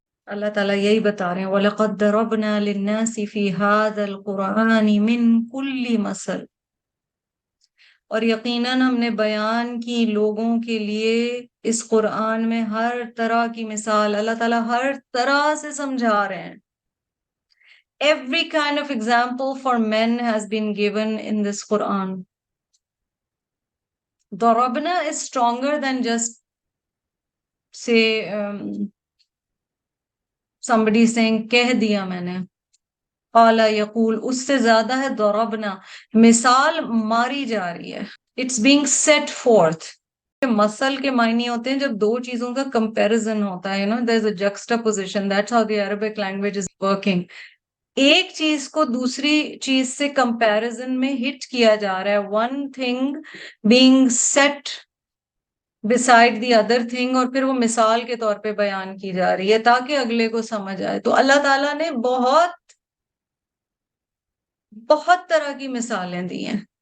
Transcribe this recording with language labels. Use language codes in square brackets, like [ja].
[ur] اللہ تعالیٰ یہی بتا رہے ہیں [ar] وَلَقَدْ ضَرَبْنَا لِلنَّاسِ فِي هَذَا الْقُرْآنِ مِنْ كُلِّ مَثَلٍ، [ur] اور یقیناً ہم نے بیان کی لوگوں کے لیے اس قرآن میں ہر طرح کی مثال. اللہ تعالیٰ ہر طرح سے سمجھا رہے ہیں. [en] Every kind of example for men has been given in this Quran. ضربنا is stronger than just say somebody saying [ur] کہہ دیا میں نے. قال یقول اس سے زیادہ ہے ضربنا، مثال ماری جا رہی ہے. [en] It's being set forth. [ur] مثل کے معنی ہوتے ہیں جب دو چیزوں کا comparison ہوتا ہے. [en] There's a juxtaposition. That's how the Arabic language is working. [ur] ایک چیز کو دوسری چیز سے کمپیرزن میں ہٹ کیا جا رہا ہے. [en] one thing being set beside the other thing، [ur] اور پھر وہ مثال کے طور پہ بیان کی جا رہی ہے تاکہ اگلے کو سمجھ آئے. تو اللہ تعالیٰ نے بہت بہت طرح کی مثالیں دی ہیں.